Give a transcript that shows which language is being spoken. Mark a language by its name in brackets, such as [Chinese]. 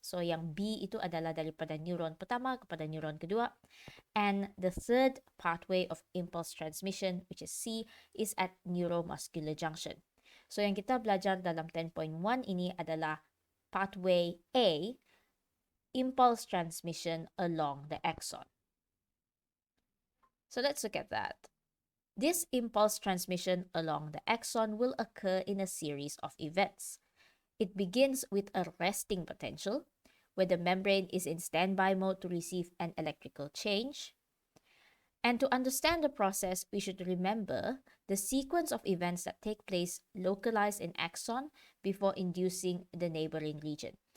[Malay] So yang B itu adalah daripada neuron pertama kepada neuron kedua. [English] And the third pathway of impulse transmission, which is C, is at neuromuscular junction. [Malay] So yang kita belajar dalam 10.1 ini adalah pathway A, [English] impulse transmission along the axon. So let's look at that. This impulse transmission along the axon will occur in a series of events. It begins with a resting potential, where the membrane is in standby mode to receive an electrical change. And to understand the process, we should remember the sequence of events that take place localized in axon before inducing the neighboring region.